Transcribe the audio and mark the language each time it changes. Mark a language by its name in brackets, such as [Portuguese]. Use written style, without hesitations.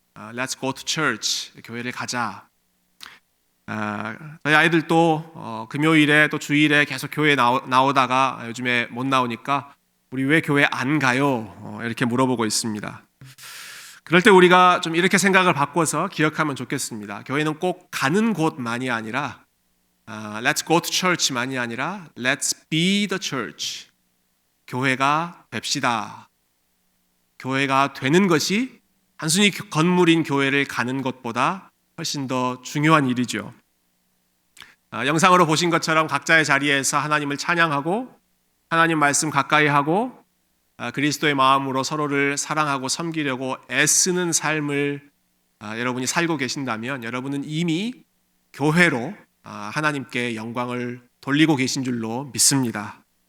[English] Let's go to church. [Korean] 교회를 가자. 저희 아이들도 금요일에 또 주일에 계속 교회에 나오다가 요즘에 못 나오니까 우리 왜 교회 안 가요? 이렇게 물어보고 있습니다. 그럴 때 우리가 좀 이렇게 생각을 바꿔서 기억하면 좋겠습니다. 교회는 꼭 가는 곳만이 아니라 [English] Let's go to church [Korean] 만이 아니라 [English] Let's be the church. [Korean] 교회가 됩시다. 교회가 되는 것이 단순히 건물인 교회를 가는 것보다 훨씬 더 중요한 일이죠. 영상으로 보신 것처럼 각자의 자리에서 하나님을 찬양하고 하나님 말씀 가까이 하고 그리스도의 마음으로 서로를 사랑하고 섬기려고 애쓰는 삶을 여러분이 살고 계신다면 여러분은 이미 교회로 하나님께 영광을 돌리고 계신 줄로 믿습니다.